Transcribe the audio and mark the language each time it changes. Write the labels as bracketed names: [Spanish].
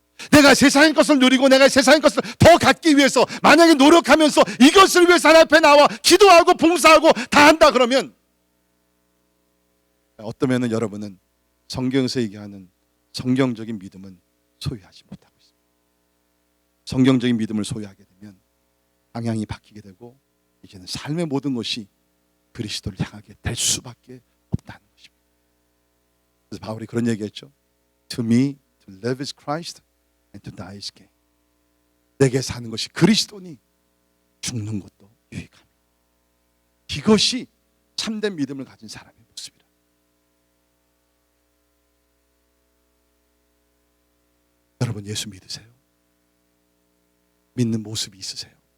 [Korean] 내가 세상의 것을 누리고 내가 세상의 것을 더 갖기 위해서 만약에 노력하면서 이것을 위해서 하나님 앞에 나와 기도하고 봉사하고 다 한다 그러면 어떠면은 여러분은 성경에서 얘기하는 성경적인 믿음은 소유하지 못하고 있습니다. 성경적인 믿음을 소유하게 되면 방향이 바뀌게 되고 이제는 삶의 모든 것이 그리스도를 향하게 될 수밖에 없다는 것입니다. 그래서 바울이 그런 얘기했죠. [English] To me, to live is Christ and to die is gain. [Korean] 내게 사는 것이 그리스도니 죽는 것도 유익합니다. 이것이 참된 믿음을 가진 사람의 모습이라. 여러분 예수 믿으세요? 믿는 모습이 있으세요?